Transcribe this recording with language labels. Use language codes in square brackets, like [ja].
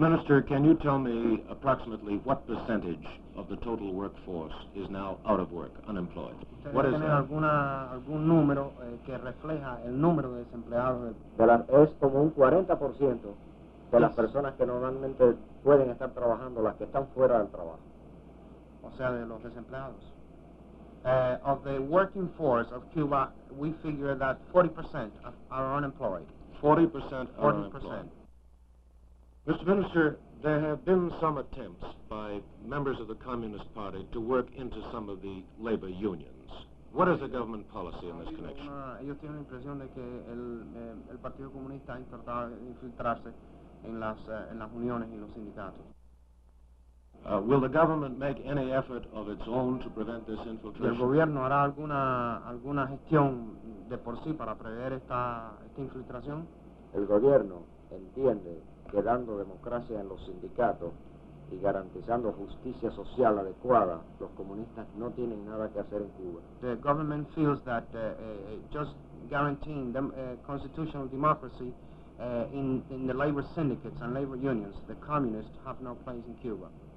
[en] Minister, can you tell me approximately what percentage of the total workforce is now out of work, unemployed? What is that? [es] algún número que refleja el número de desempleados? Es como un 40% de las personas que normalmente pueden estar trabajando, las que están fuera del trabajo. O sea, de los desempleados. [en] Of the working force of Cuba, we figure that 40% are unemployed. 40% are 40%. unemployed. Mr. Minister, there have been some attempts by members of the Communist Party to work into some of the labor unions. What is the government policy in this connection? [es] Ellos tienen la impresión de que el Partido Comunista ha intentado infiltrarse en las uniones y los sindicatos. [en] Will the government make any effort of its own to prevent this [es] ¿El [en] infiltration? [es] gobierno hará alguna gestión de por sí para prever esta infiltración? El gobierno entiende que dando democracia en los sindicatos y garantizando justicia social adecuada, los comunistas no tienen nada que hacer en Cuba. [en] The government feels that just guaranteeing constitutional democracy in the labor syndicates and labor unions, the communists have no place in Cuba.